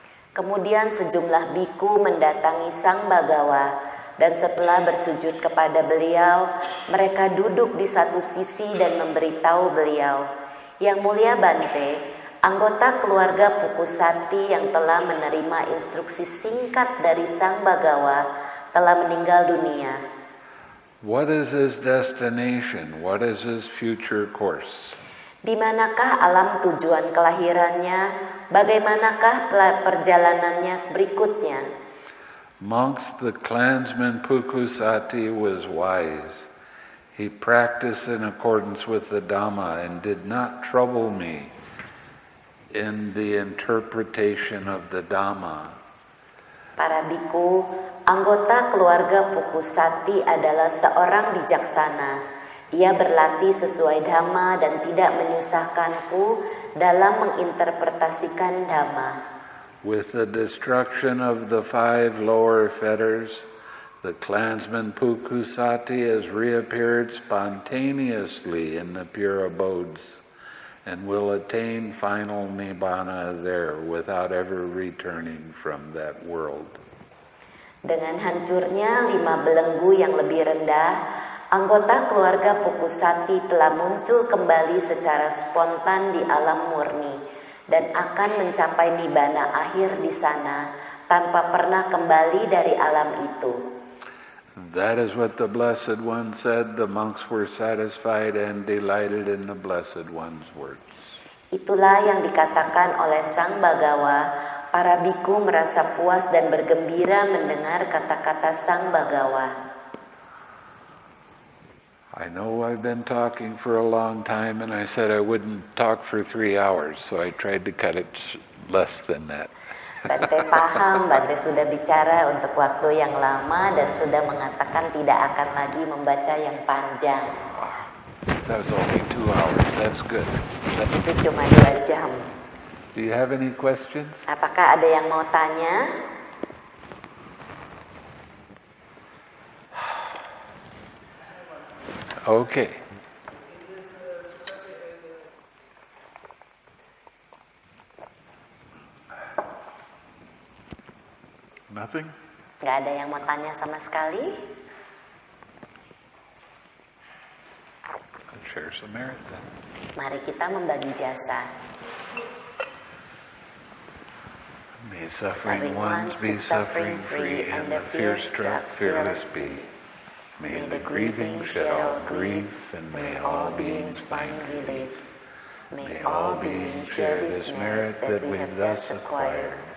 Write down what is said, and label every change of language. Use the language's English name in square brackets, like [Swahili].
[Indonesian] Kemudian sejumlah biku mendatangi Sang Bagawa, dan setelah bersujud kepada beliau, mereka duduk di satu sisi dan memberitahu beliau, "Yang Mulia Bante, anggota keluarga Pukusati yang telah menerima instruksi singkat dari Sang Bagawa telah meninggal dunia." [English] What is his destination? What is his future course? [Indonesian] Di manakah alam tujuan kelahirannya? Bagaimanakah perjalanannya berikutnya? [English] Monks, the clansman Pukusati was wise. He practiced in accordance with the Dhamma and did not trouble me in the interpretation of the Dhamma. [Indonesian] Para biku, anggota keluarga Pukusati adalah seorang bijaksana. Ia berlatih sesuai Dhamma dan tidak menyusahkanku dalam menginterpretasikan Dhamma. [English] With the destruction of the 5 lower fetters, the clansman Pukusati has reappeared spontaneously in the pure abodes and will attain final nibbana there without ever returning from that world. [Indonesian] Dengan hancurnya 5 belenggu yang lebih rendah, anggota keluarga Pukusati telah muncul kembali secara spontan di alam murni dan akan mencapai nibbana akhir di sana tanpa pernah kembali dari alam itu. [English] That is what the Blessed One said. The monks were satisfied and delighted in the Blessed One's words. [Indonesian] Itulah yang dikatakan oleh Sang Bagawa. Para biku merasa puas dan bergembira mendengar kata-kata Sang Bagawa. [English] I know I've been talking for a long time, and I said I wouldn't talk for 3 hours, so I tried to cut it less than that. [Indonesian] Bante paham, Bante sudah bicara untuk waktu yang lama dan sudah mengatakan tidak akan lagi membaca yang panjang. [English] That was only 2 hours. That's good. [Indonesian] Itu cuma 2 jam. [English] Do you have any questions? [Indonesian] Apakah ada yang mau tanya? [English] Okay. Nothing? [Indonesian] Nggak ada yang mau tanya sama sekali? [English] Let's share some merit then. [Indonesian] Mari kita membagi jasa. [English] May suffering ones be suffering free, and the fear-struck fearless be. May the grieving shed all grief, and may all beings find relief. May all beings share this merit that we have thus acquired.